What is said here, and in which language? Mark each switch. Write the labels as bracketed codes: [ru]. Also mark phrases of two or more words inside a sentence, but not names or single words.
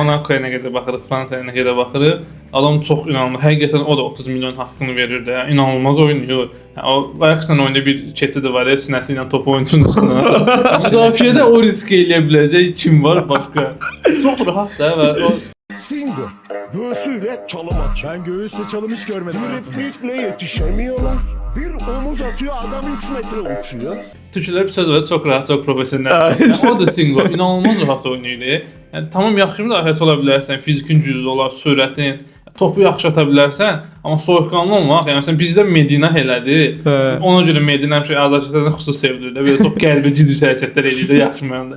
[az] Monaco-ya nə qədər baxırıq, Fransaya nə qədər baxırıq. Adam çox inanılmaz. Həqiqətən o da 30 milyon haqqını verir də. Yəni inanılmaz oynayır. Yəni o Ajax-la oyunda bir keçidi var, sinəsi ilə topu oyunçunun. Müdafiədə o risk eləyə biləcək kim var başqa? Çox rahat da və o [tr] Singo göğsüyle çalım atıyor. Ben göğüsle çalım hiç görmedim. Driplikle yetişemiyorlar. Bir omuz atıyor adam 3 metre uçuyor. [az] Türklər bir söz var, çox rahat, çox professional. Yəni, o da Singo inanılmaz rahat oynayır. Yəni tamam yaxşı müdafiəçi ola bilərsən, fizikin güclü olar, sürətin, topu yaxşı ata bilərsən, amma soyuqqanlı olmaq, yəni məsələn bizdə Medina elədi. Ona görə Medina həmişə azarkeşlərdən xüsusi sevilir də. Belə çox qəlbi ciddi hərəkətlər eləyir də yaxşı mənada.